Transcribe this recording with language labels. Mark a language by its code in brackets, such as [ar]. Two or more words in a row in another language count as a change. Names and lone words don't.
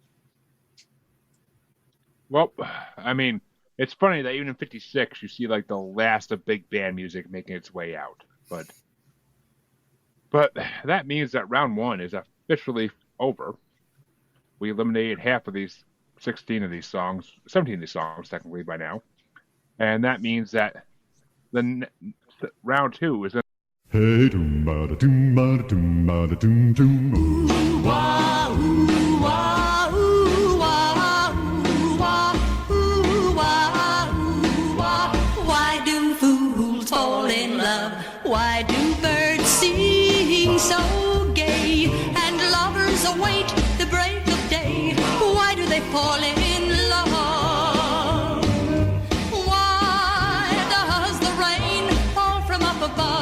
[en] Well, I mean, it's funny that even in 56, you see like the last of big band music making its way out. But that means that round one is officially over. We eliminated half of these 17 of these songs technically by now. And that means that the round two is Hey, doom ba da doom ba da doom ba da doom doom. Ooh wah, ooh wah, ooh wah, ooh wah, ooh wah, ooh wah. Why do fools fall in love? Why do birds sing so gay? And lovers await the break of day. Why do they fall in love? Why does the rain fall from up above?